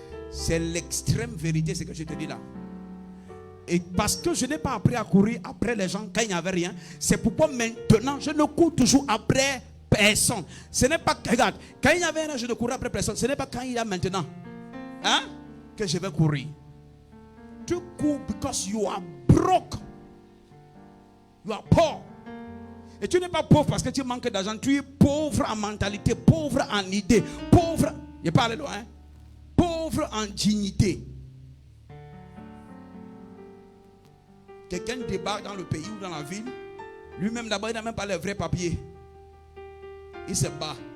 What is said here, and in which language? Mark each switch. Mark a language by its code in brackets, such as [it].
[fr] C'est l'extrême vérité, ce que je te dis là. Et parce que je n'ai pas appris à courir après les gens quand il n'y avait rien, c'est pourquoi maintenant je ne cours toujours après personne. Ce n'est pas, regarde, quand il n'y avait rien, je ne courais après personne. Ce n'est pas quand il y a maintenant, hein, que je vais courir. Tu cours [en] because you are broke. You are poor. [fr] Et tu n'es pas pauvre parce que tu manques d'argent. Tu es pauvre en mentalité, pauvre en idée, pauvre, je parle loin, hein? Pauvre en dignité. Quelqu'un débarque dans le pays ou dans la ville, lui-même d'abord il n'a même pas les vrais papiers. Il se bat.